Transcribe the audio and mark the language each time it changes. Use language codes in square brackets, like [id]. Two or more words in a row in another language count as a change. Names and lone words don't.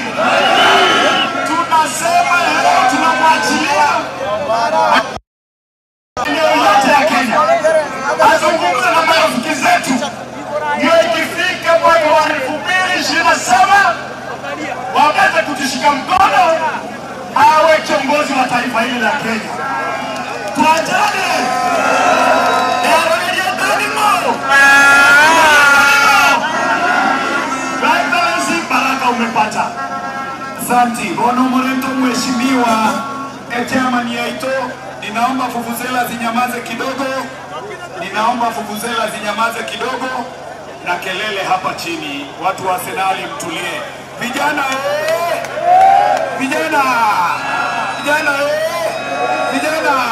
[sw] Tunasema leo tunamwachilia eneo yote ya Kenya azungumze na marafiki zetu, ndio ikifika mwaka wa 2027 waweze kutushika mkono awe kiongozi wa taifa hili la Kenya. Tuachane umepata. Asante. [guz] Bono Morento mheshimiwa Chairman yaito, [sw] ninaomba vuvuzela zinyamaze kidogo. Ninaomba vuvuzela zinyamaze kidogo na kelele hapa chini. Watu wa Arsenal mtulie. Vijana Vijana! Vijana Vijana!